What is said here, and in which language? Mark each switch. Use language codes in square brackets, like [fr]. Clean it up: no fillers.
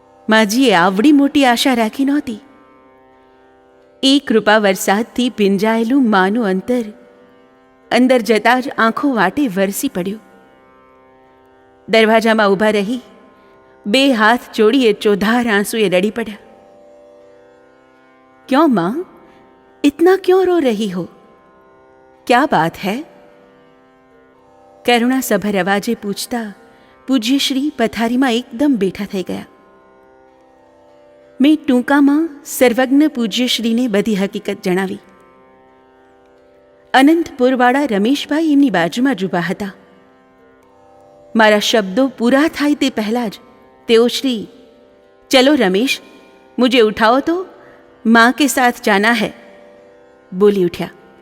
[gu] માજીએ આવડી મોટી આશા રાખી નહોતી. એ કૃપા વરસાદથી ભીંજાયેલું માનું અંતર અંદર જતાં જ આંખો વાટે વરસી પડ્યું. દરવાજામાં ઊભા રહી 2 હાથ જોડીએ ચોધાર આંસુએ રડી પડ્યા. [hi] ક્यों माँ, इतना क्यों रो रही हो, क्या बात है? [gu] કરુણાસભર અવાજે પૂછતા પૂજ્યશ્રી પથારીમાં એકદમ બેઠા થઈ ગયા. મેં ટૂંકામાં સર્વજ્ઞ પૂજ્યશ્રીને બધી હકીકત જણાવી. અનંતપુરવાળા રમેશભાઈ એમની બાજુમાં જ ઊભા હતા. મારા શબ્દો પૂરા થાય તે પહેલાં જ તેઓ શ્રી, [hi] ચલો રમેશ, મુझे ઉઠાઓ તો, माँ के साथ जाना है, [gu] બોલી ઉઠ્યા.